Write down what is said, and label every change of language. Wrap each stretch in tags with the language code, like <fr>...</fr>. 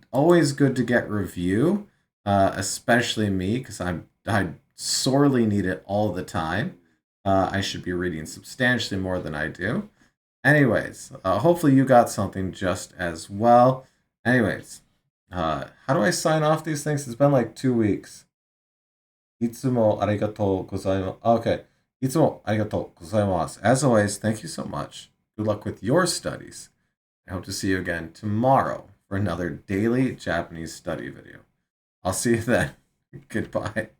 <en>Always good to get review, especially me, because I sorely need it all the time. I should be reading substantially more than I do. Anyways, hopefully you got something just as well. Anyways, how do I sign off these things? It's been like 2 weeks.</en> <ja>いつもありがとうございます。</ja> <en>Okay.</en> <ja>いつもありがとうございます.</ja> <en>As always, thank you so much. Good luck with your studies. I hope to see you again tomorrow for another daily Japanese study video. I'll see you then. Goodbye.</en>